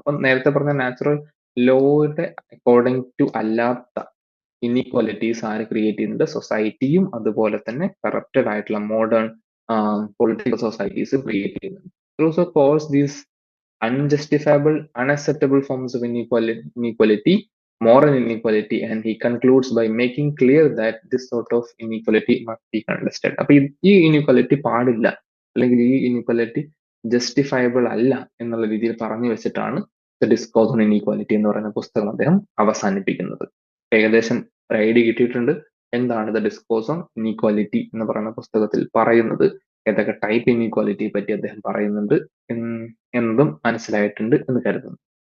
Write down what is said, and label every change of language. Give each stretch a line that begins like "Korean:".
Malayalam: അപ്പം നേരത്തെ പറഞ്ഞ നാച്ചുറൽ ലോയുടെ അക്കോർഡിംഗ് ടു അല്ലാത്ത ഇനീക്വാലിറ്റീസ് ആര് ക്രിയേറ്റ് ചെയ്യുന്നുണ്ട്? സൊസൈറ്റിയും അതുപോലെ തന്നെ കറപ്റ്റഡ് ആയിട്ടുള്ള മോഡേൺ പൊളിറ്റിക്കൽ സൊസൈറ്റീസ് ക്രിയേറ്റ് ചെയ്യുന്നുണ്ട്.
English: Rousseau calls these unjustifiable, unacceptable forms of inequality, moral inequality, and he concludes by making clear that this sort of inequality must be contested.
Malayalam: അപ്പൊ ഈ inequality പാടില്ല, അല്ലെങ്കിൽ ഈ ഇനീക്വാലിറ്റി ജസ്റ്റിഫയബിൾ അല്ല എന്നുള്ള രീതിയിൽ പറഞ്ഞു വെച്ചിട്ടാണ് ദ ഡിസ്കോഴ്സ് ഓൺ ഇനീക്വാലിറ്റി എന്ന് പറയുന്ന പുസ്തകം അദ്ദേഹം അവസാനിപ്പിക്കുന്നത്. ഏകദേശം ഒരു ഐഡിയ കിട്ടിയിട്ടുണ്ട് എന്താണ് ദ ഡിസ്കോഴ്സ് ഓൺ ഇനീക്വാലിറ്റി എന്ന് പറയുന്ന പുസ്തകത്തിൽ പറയുന്നത്, ഏതൊക്കെ ടൈപ്പ് ഇനീക്വാലിറ്റിയെ പറ്റി അദ്ദേഹം പറയുന്നുണ്ട് എന്നതും മനസ്സിലായിട്ടുണ്ട് എന്ന് കരുതുന്നു.